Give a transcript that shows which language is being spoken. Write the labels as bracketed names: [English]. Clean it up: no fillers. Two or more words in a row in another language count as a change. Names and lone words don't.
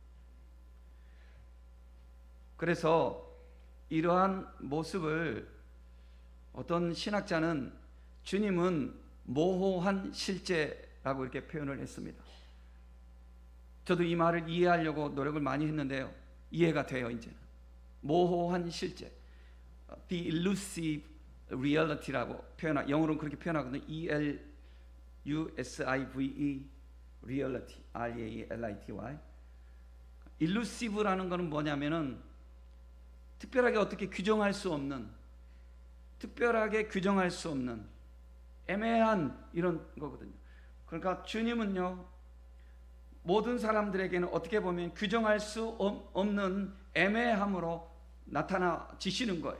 [Korean] 그래서 이러한 모습을 어떤 신학자는 주님은 모호한 실제라고 이렇게 표현을 했습니다. 저도 이 말을 이해하려고 노력을 많이 했는데요. 이해가 돼요, 이제는. 모호한 실제. [English] The elusive reality [Korean] 라고 영어로는 그렇게 표현하거든요. [English] E-L-U-S-I-V-E reality, R-E-A-L-I-T-Y. [Korean] elusive라는 것은 뭐냐면은 특별하게 어떻게 규정할 수 없는, 특별하게 규정할 수 없는 애매한 이런 거거든요. 그러니까 주님은요, 모든 사람들에게는 어떻게 보면 규정할 수 없는 애매함으로 나타나지시는 거예요.